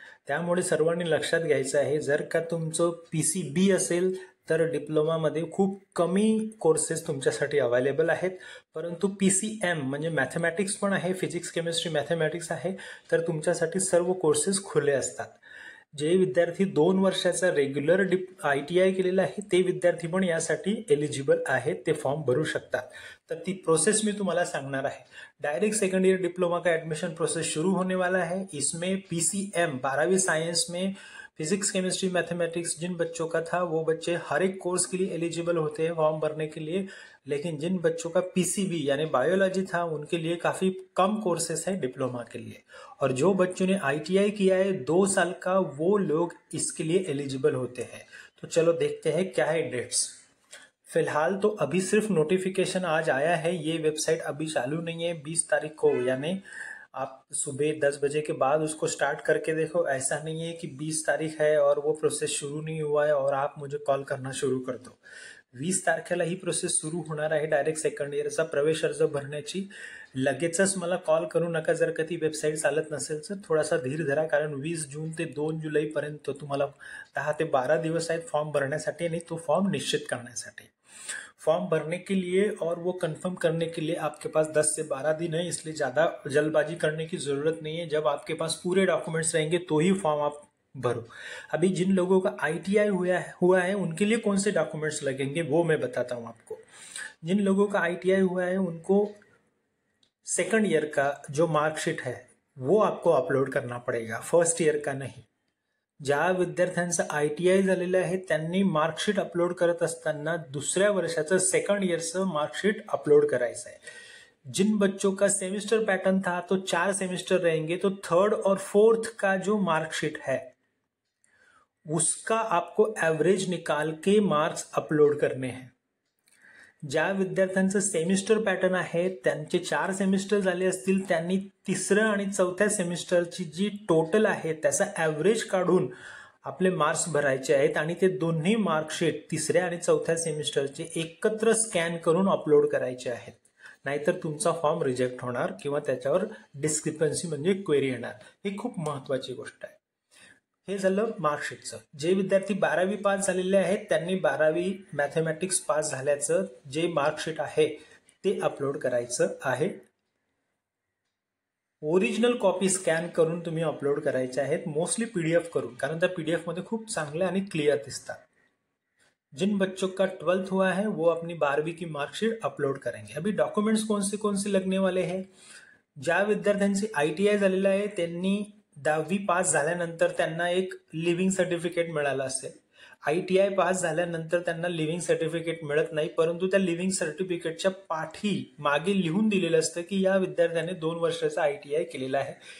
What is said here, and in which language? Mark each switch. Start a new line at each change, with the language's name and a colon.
Marathi: त्यामुळे सर्वांनी लक्षात घ्यायचं आहे, जर का तुमचं PCB असेल तर डिप्लोमामध्ये खूप कमी कोर्सेस तुमच्यासाठी अवेलेबल आहेत, परंतु PCM म्हणजे मॅथमॅटिक्स पण आहे, फिजिक्स केमिस्ट्री मॅथमॅटिक्स आहे, तर तुमच्यासाठी सर्व कोर्सेस खुले असतात. जे विद्यार्थी 2 वर्षाचा रेग्युलर ITI केलेला आहे ते विद्यार्थी पण यासाठी एलिजिबल आहेत, ते फॉर्म भरू शकतात. तर ती प्रोसेस मी तुम्हाला सांगणार आहे.
Hindi: डायरेक्ट सेकंड ईयर डिप्लोमा का एडमिशन प्रोसेस शुरू होने वाला है. इसमें PCM 12वीं साइंस में फिजिक्स केमिस्ट्री मैथमेटिक्स जिन बच्चों का था वो बच्चे हर एक कोर्स के लिए एलिजिबल होते हैं फॉर्म भरने के लिए, लेकिन जिन बच्चों का PCB यानी बायोलॉजी था उनके लिए काफी कम कोर्सेस है डिप्लोमा के लिए, और जो बच्चों ने ITI किया है 2 साल का वो लोग इसके लिए एलिजिबल होते हैं. तो चलो देखते हैं क्या है डेट्स. फिलहाल तो अभी सिर्फ नोटिफिकेशन आज आया है, ये वेबसाइट अभी चालू नहीं है. 20 तारीख को यानी आप सुबह 10 बजे के बाद उसको स्टार्ट करके देखो. ऐसा नहीं है कि 20 तारीख है और वो प्रोसेस शुरू नहीं हुआ है और आप मुझे कॉल करना सुरू कर दो.
Marathi: 20 तारखेला ही प्रोसेस सुरू होणार आहे डायरेक्ट सेकंड इयरचा प्रवेश अर्ज भरण्याची. लगेचच मला कॉल करू नका जर का ती वेबसाईट चालत नसेल तर. थोडासा धीर धरा, कारण 20 जून ते 2 जुलैपर्यंत तुम्हाला 10 ते 12 दिवस आहेत फॉर्म भरण्यासाठी आणि तो फॉर्म निश्चित करण्यासाठी.
Hindi: फॉर्म भरने के लिए और वो कंफर्म करने के लिए आपके पास 10 से 12 दिन है, इसलिए ज़्यादा जल्दबाजी करने की ज़रूरत नहीं है. जब आपके पास पूरे डॉक्यूमेंट्स रहेंगे तो ही फॉर्म आप भरो. अभी जिन लोगों का ITI हुआ है उनके लिए कौन से डॉक्यूमेंट्स लगेंगे वो मैं बताता हूँ आपको. जिन लोगों का ITI हुआ है उनको सेकंड ईयर का जो मार्कशीट है वो आपको अपलोड करना पड़ेगा, फर्स्ट ईयर का नहीं.
Marathi: ज्या विद्यार्थ्यांचं ITI झालेलं आहे त्यांनी मार्कशीट अपलोड करत असताना दुसऱ्या वर्षाचं सेकंड ईयरचं मार्कशीट अपलोड करायचं आहे.
Hindi: जिन बच्चों का सेमेस्टर पैटर्न था तो 4 सेमेस्टर रहेंगे, तो थर्ड और फोर्थ का जो मार्कशीट है उसका आपको एवरेज निकाल के मार्क्स अपलोड करने हैं.
Marathi: ज्या विद्यार्थ्यांचं सेमिस्टर पॅटर्न आहे त्यांचे 4 सेमिस्टर झाले असतील त्यांनी तिसरं आणि चौथ्या सेमिस्टरची जी टोटल आहे त्याचा ॲव्हरेज काढून आपले मार्क्स भरायचे आहेत आणि ते दोन्ही मार्कशीट तिसऱ्या आणि चौथ्या सेमिस्टरचे एकत्र स्कॅन करून अपलोड करायचे आहेत. नाहीतर तुमचा फॉर्म रिजेक्ट होणार किंवा त्याच्यावर डिस्क्रिपन्सी म्हणजे क्वेरी येणार. ही खूप महत्वाची गोष्ट आहे. हे झालं मार्कशीटचं. जे विद्यार्थी 12वी पास झालेले आहेत त्यांनी 12वी मॅथमॅटिक्स पास झाल्याचं जे मार्कशीट आहे ते अपलोड करायचं आहे. ओरिजिनल कॉपी स्कॅन करून तुम्ही अपलोड करायचे आहेत, मोस्टली PDF करून, कारण त्या PDF मध्ये खूप चांगले आणि क्लियर दिसतात.
Hindi: जिन बच्चों का 12th हुआ है वो अपनी 12वीं की मार्कशीट अपलोड करेंगे. अभी डॉक्युमेंट्स कौन से लगने वाले हैं.
Marathi: ज्या विद्यार्थ्यांचे ITI झालेलं आहे त्यांनी 10वी पास झाल्यानंतर त्यांना एक लिव्हिंग सर्टिफिकेट मिळालं असेल. ITI पास झाल्यानंतर त्यांना लिव्हिंग सर्टिफिकेट मिळत नाही, परंतु त्या लिव्हिंग सर्टिफिकेटच्या पाठी मागे लिहून दिलेलं असतं की या विद्यार्थ्याने 2 वर्षाचा ITI केलेला आहे.